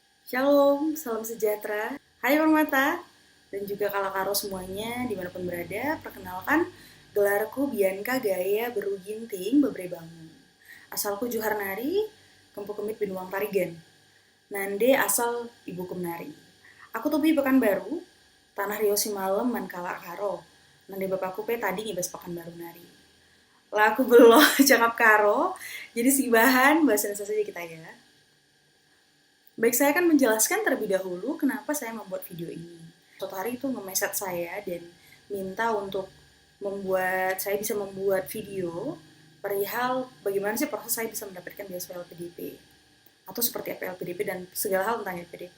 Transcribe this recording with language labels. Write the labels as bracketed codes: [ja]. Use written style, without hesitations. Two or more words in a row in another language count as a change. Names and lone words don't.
[id] Shalom, salam sejahtera. Hai Permata, dan juga Kala-Karo semuanya dimanapun berada. Perkenalkan, [btx] gelarku Bianca Gaya Beru Ginting Bebre Bangun. Asalku Juharnari, Kempu Kemit Binuang Parigan. Nande asal Ibu Kumnari. Aku tubi Pekanbaru, Tanah Rio Simalem man Kala-Karo. Nande bapakku pe tadi ngibas Pekanbaru nari. [id] Lah aku belum cakap karo, jadi si bahan bahasa Indonesia saja kita ya. Baik, saya akan menjelaskan terlebih dahulu kenapa saya membuat video ini. Suatu hari itu nge-message saya dan minta untuk saya bisa membuat video perihal bagaimana sih proses saya bisa mendapatkan beasiswa LPDP atau seperti apa LPDP dan segala hal tentang LPDP.